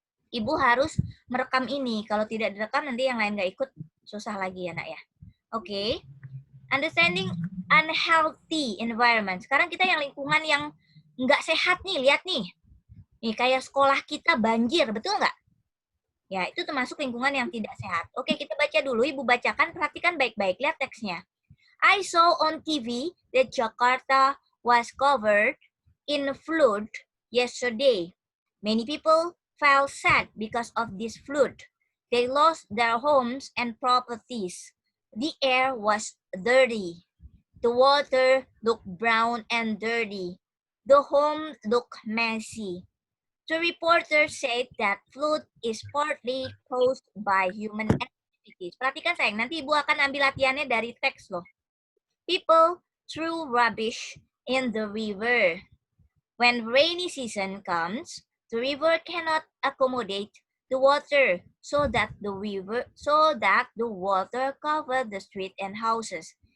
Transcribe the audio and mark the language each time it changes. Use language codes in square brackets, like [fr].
[id] Ibu harus merekam ini. Kalau tidak direkam, nanti yang lain nggak ikut, susah lagi ya, nak ya. Oke. [en] Understanding unhealthy environment. [id] Sekarang kita yang lingkungan yang nggak sehat nih, lihat nih. Nih, kayak sekolah kita banjir, betul nggak? Ya, itu termasuk lingkungan yang tidak sehat. Oke, kita baca dulu. Ibu bacakan, perhatikan baik-baik. Lihat teksnya. [en] I saw on TV that Jakarta was covered in flood yesterday. Many people felt sad because of this flood. They lost their homes and properties. The air was dirty. The water looked brown and dirty. The home looked messy. The reporter said that flood is partly caused by human activities. [id] Perhatikan sayang, nanti Ibu akan ambil latihannya dari teks loh. [en] People threw rubbish in the river. When rainy season comes, the river cannot accommodate the water so that the water cover the street and houses.